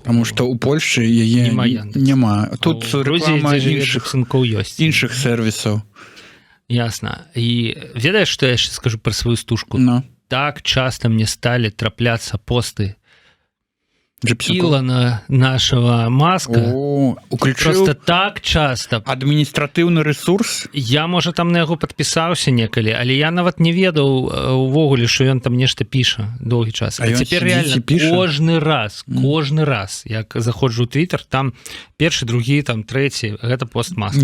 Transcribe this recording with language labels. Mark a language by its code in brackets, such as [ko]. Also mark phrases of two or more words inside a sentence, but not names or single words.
[be] Таму што ў Польшчы яе няма. Тут рэклама іншых сервісаў. Ясно. І ведаеш, што я яшчэ скажу пра сваю стужку? [ru] Так часто мне [be] сталі трапляцца [ru] посты Ілона нашего Маска. Просто так часто. [be] Адміністратыўны ресурс? Я, можа, там на яго падпісаўся некалі, але я нават не ведаў увогуле, што ён там нешта піша доўгі час. А цяпер реально кожны раз, як заходжу ў Твиттер, там першы, другі, там трэці, гэта пост Маска.